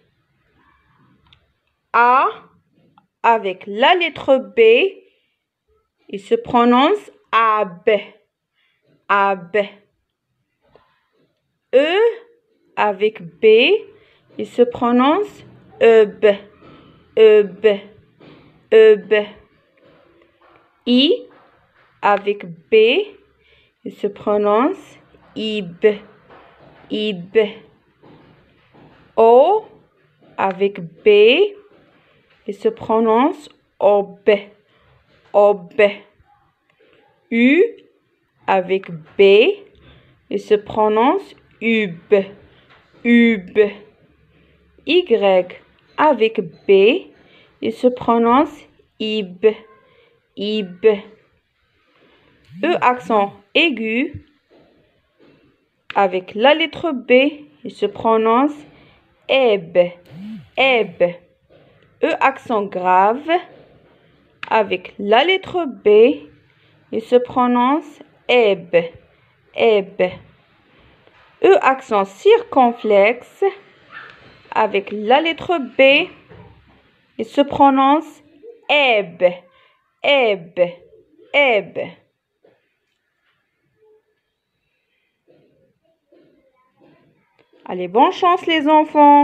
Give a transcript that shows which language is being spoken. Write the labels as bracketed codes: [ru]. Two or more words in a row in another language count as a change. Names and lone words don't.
[fr] A avec la lettre B, il se prononce ab, ab. E avec B, il se prononce eb, eb, eb. I avec B, il se prononce ib, ib. O avec B, il se prononce ob, ob. U avec B, il se prononce ub, ub. Y avec B, il se prononce ib, ib. E accent aigu avec la lettre B, il se prononce eb, eb. E accent grave avec la lettre B, il se prononce eb, eb. E accent circonflexe avec la lettre B, il se prononce eb, eb, eb. Allez, bonne chance les enfants.